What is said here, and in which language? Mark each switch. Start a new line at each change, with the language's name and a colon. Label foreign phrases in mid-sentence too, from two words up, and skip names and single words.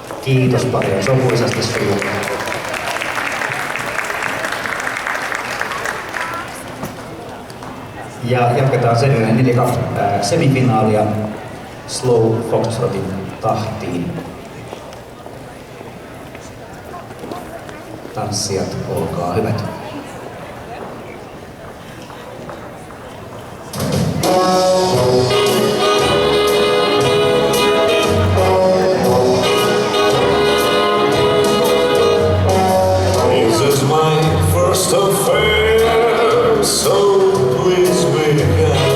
Finnish: Kiitos paljon, sopuisasti sujuu. Ja jatketaan Seniorien 4 semifinaalia Slow Foxtrotin tahtiin. Tanssijat, olkaa hyvät.
English: This is my first affair, so please begin.